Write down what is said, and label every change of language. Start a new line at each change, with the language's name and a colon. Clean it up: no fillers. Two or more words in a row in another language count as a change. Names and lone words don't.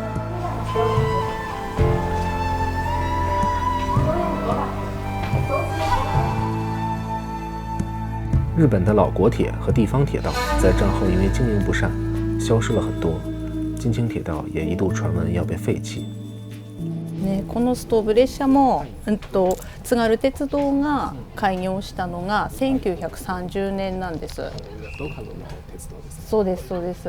Chinese: 日本的老国铁和地方铁道在战后因为经营不善，消失了很多。津轻铁道也一度传闻要被废弃。
Japanese: このストーブ列車も、津軽鉄道が開業したのが1930年なんです。そうですそうです。